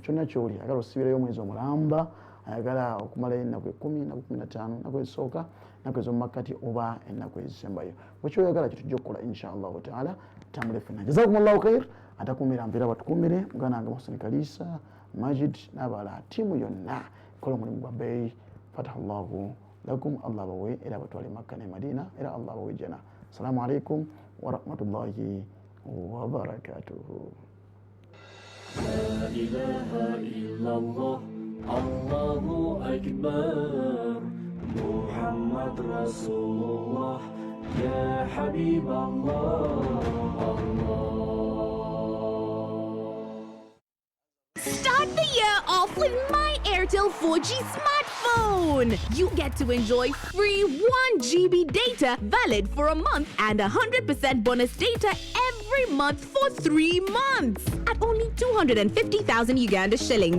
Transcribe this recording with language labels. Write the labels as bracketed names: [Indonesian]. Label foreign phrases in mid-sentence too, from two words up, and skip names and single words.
[Ganda] Kyonna kyoli ayagala osibirayo omwezi omulamba ayagala okumalayo ennaku 10 ennaku 15 ennaku ezisooka ennaku ez'omumakkati oba ennaku ezisembayo bwekyoyagala kitujja okukola [Arabic] إن شاء الله تعالى [Ganda] tambule ffenna. [Arabic] جزاكم الله خير [Ganda] atakuumira mpeera batukuumire muganda wange Mohsen Kalisa Majid n'abalala ttiimu yonna kola omulimu gwa bbeeyi [Arabic] فتح الله لكم [Ganda] Allah bawe era batwale Makka ne Madina era Allah bawe jana. [Arabic] السلام عليكم ورحمة الله وبركاته. لا إله إلا الله الله أكبر محمد رسول الله يا حبيب الله [English] Start the year off with My Airtel 4G smartphone. You get to enjoy free 1 GB data valid for a month and 100% bonus data every month for 3 months at only 250,000 Uganda shillings.